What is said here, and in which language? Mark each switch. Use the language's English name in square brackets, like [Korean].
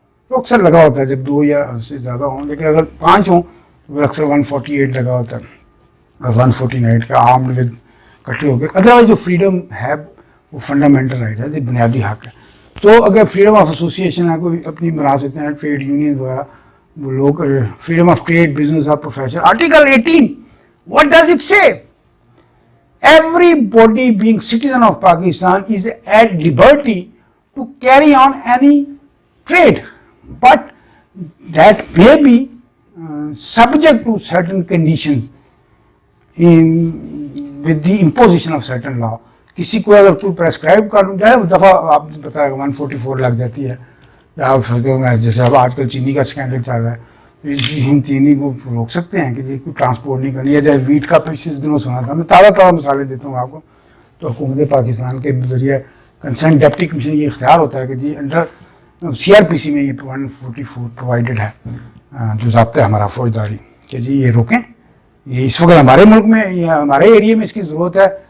[Urdu] تو اکثر لگا ہوتا ہے جب 2 یا سے زیادہ ہوں, لیکن اگر 5 ہوں تو اکثر 148 لگا ہوتا ہے, اور 149 کا آرمڈ ود اکٹھے ہو گئے. ادروائز جو فریڈم ہے وہ فنڈامنٹل رائٹ ہے, جو بنیادی حق ہے. تو اگر فریڈم آف ایسوسیشن ہے, کوئی اپنی بنا سکتے ہیں ٹریڈ یونین وغیرہ, وہ لوگ فریڈم آف ٹریڈ بزنس اور profession. [English] Article 18 what does it say? Everybody being citizen of Pakistan is at liberty to carry on any trade, but that may be subject to certain conditions with the imposition of certain law. [Urdu] کسی کو اگر کوئی پریسکرائب قانون جائے دفعہ آپ نے بتایا 144 لگ جاتی ہے, یا آپ جیسے اب آج کل چینی کا اسکینڈل چل رہا ہے, چینی کو روک سکتے ہیں کہ یہ کوئی ٹرانسپورٹ نہیں کرنی ہے. جیسے ویٹ کا پچھلے دنوں سنا تھا, میں تازہ مثالیں دیتا ہوں آپ کو. تو حکومت پاکستان کے ذریعے کنسرن ڈپٹی کمیشن یہ اختیار ہوتا ہے کہ جی انڈر CRPC میں یہ 144 پرووائڈڈ ہے, جو ضابطہ ہے ہمارا فوجداری, کہ جی یہ روکیں, یہ اس وقت ہمارے ملک میں یا ہمارے ایریے میں اس کی ضرورت ہے.